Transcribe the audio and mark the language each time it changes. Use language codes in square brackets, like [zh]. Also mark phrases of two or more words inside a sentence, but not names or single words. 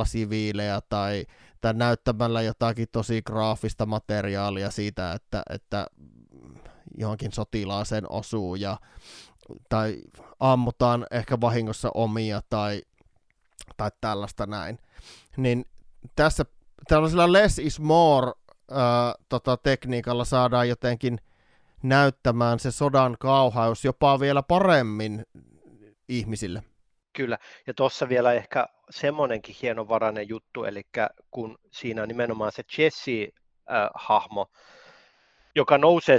[fi] siviilejä tai näyttämällä jotakin tosi graafista materiaalia siitä, että johonkin sotilaaseen osuu tai ammutaan ehkä vahingossa omia tai tällaista näin, niin tässä tällaisella [en] less is more [fi] tekniikalla saadaan jotenkin näyttämään se sodan kauheus jopa vielä paremmin ihmisille. Kyllä, ja tuossa vielä ehkä semmoinenkin hienovarainen juttu, eli kun siinä on nimenomaan se Jessie-hahmo, joka nousee